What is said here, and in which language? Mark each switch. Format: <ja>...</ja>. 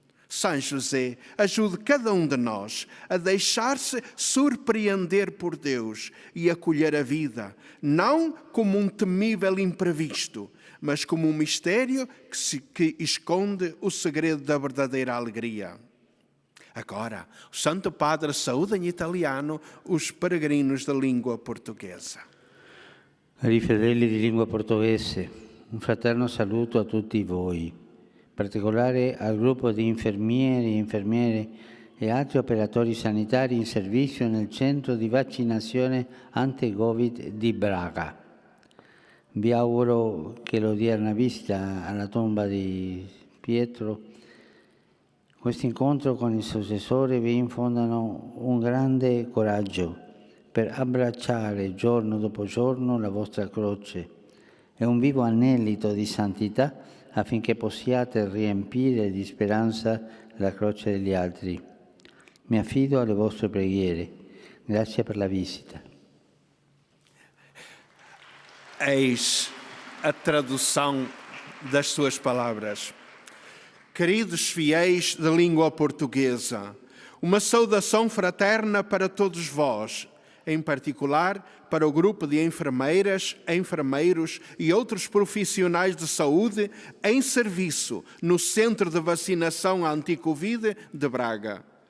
<pt>São José ajude cada um de nós a deixar-se surpreender por Deus e acolher a vida, não como um temível imprevisto, mas como um mistério que esconde o segredo da verdadeira alegria. Agora, o Santo Padre saúda em italiano os peregrinos da língua portuguesa.</pt> <it>Cari fedeli di lingua portoghese, un fraterno saluto a tutti voi, in particolare al gruppo di infermieri, infermiere e altri operatori sanitari in servizio nel centro di vaccinazione anti-Covid di Braga. Vi auguro che l'odierna visita alla tomba di Pietro, questo incontro con il successore vi infondano un grande coraggio per abbracciare giorno dopo giorno la vostra croce e un vivo anelito di santità affinché possiate riempire di speranza la croce degli altri. Mi affido alle vostre preghiere. Grazie per la visita.</it> <pt>Eis a tradução das suas palavras. Queridos fiéis da língua portuguesa, uma saudação fraterna para todos vós, em particular para o grupo de enfermeiras, enfermeiros e outros profissionais de saúde em serviço no Centro de Vacinação Anti-Covid de Braga.</pt>